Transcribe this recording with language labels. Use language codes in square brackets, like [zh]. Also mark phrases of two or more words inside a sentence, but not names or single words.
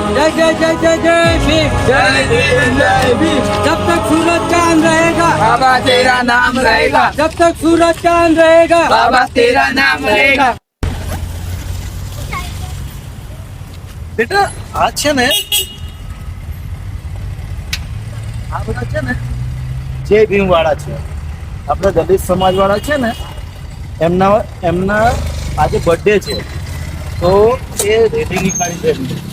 [hi] जय जय जय जय भीम, जय भीम जय भीम। जब तक सूरज चांद रहेगा बाबा तेरा नाम रहेगा, जब तक सूरज चांद रहेगा बाबा तेरा नाम रहेगा। [gu] બેટા આ છે ને આ બધા છે ને જય ભીમ વાળા છે, આપણા દલિત સમાજ વાળા છે ને એમના એમના આજે બર્થડે છે તો એ રેલી નીકાળી છે એમને.